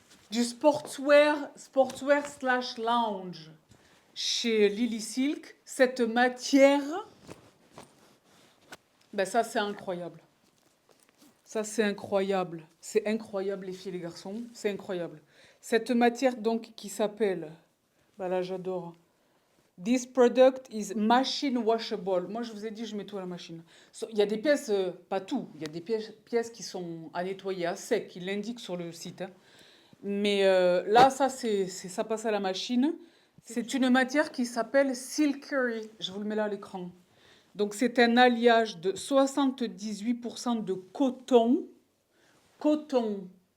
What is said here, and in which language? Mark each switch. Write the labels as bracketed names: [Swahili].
[French] Du sportswear slash lounge chez Lily Silk. Cette matière, ben ça c'est incroyable. Ça c'est incroyable. C'est incroyable les filles et les garçons. C'est incroyable. Cette matière donc qui s'appelle, ben là j'adore. [English] This product is machine washable. [French] Moi, je vous ai dit, je mets tout à la machine. Il y a des pièces, pas tout, il y a des pièces qui sont à nettoyer à sec, ils l'indiquent sur le site, hein. Mais là, ça passe à la machine. C'est une matière qui s'appelle Silkery. Je vous le mets là à l'écran. Donc, c'est un alliage de 78% de coton. Coton.